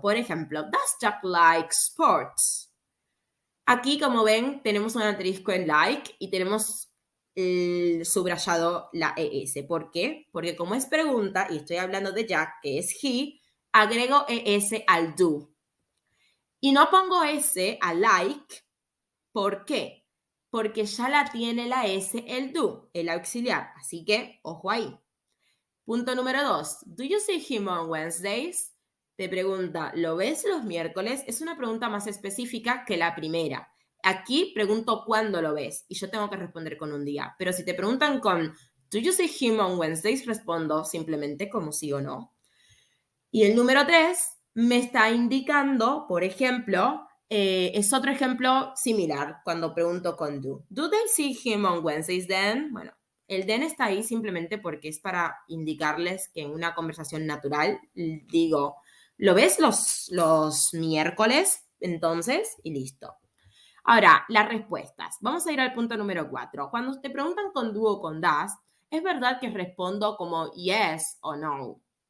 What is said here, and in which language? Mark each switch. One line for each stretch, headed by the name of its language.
Spanish: Por ejemplo,
English: does Jack like sports?
Spanish: Aquí, como ven, tenemos un asterisco en like y tenemos el subrayado la ES. ¿Por qué? Porque como es pregunta y estoy hablando de Jack, que es he, agrego ES al do. Y no pongo S a like. ¿Por qué? Porque ya la tiene la S el do, el auxiliar. Así que, ojo ahí. Punto número 2.
English: Do you see him on Wednesdays?
Spanish: Te pregunta, ¿lo ves los miércoles? Es una pregunta más específica que la primera. Aquí pregunto cuándo lo ves y yo tengo que responder con un día. Pero si te preguntan con
English: Do you see him on Wednesdays?
Spanish: Respondo simplemente como sí o no. Y el número 3 me está indicando, por ejemplo, es otro ejemplo similar cuando pregunto con do.
English: Do they see him on Wednesdays then?
Spanish: Bueno, el then está ahí simplemente porque es para indicarles que en una conversación natural digo, ¿lo ves los miércoles? Entonces, y listo. Ahora, las respuestas. Vamos a ir al punto número 4. Cuando te preguntan con do o con does, es verdad que respondo como yes o no.